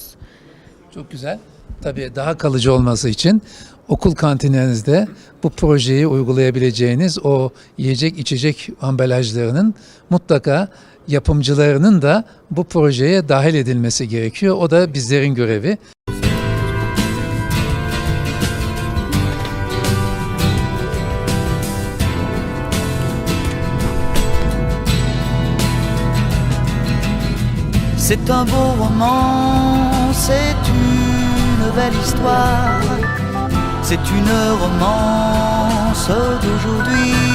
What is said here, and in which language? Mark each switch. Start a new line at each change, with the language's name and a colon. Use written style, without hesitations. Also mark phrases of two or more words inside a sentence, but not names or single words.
Turkish: Çok güzel. Tabii daha kalıcı olması için okul kantinlerinizde bu projeyi uygulayabileceğiniz o yiyecek içecek ambalajlarının mutlaka yapımcılarının da bu projeye dahil edilmesi gerekiyor. O da bizlerin görevi.
French: C'est un beau roman, c'est une belle histoire, c'est une romance d'aujourd'hui.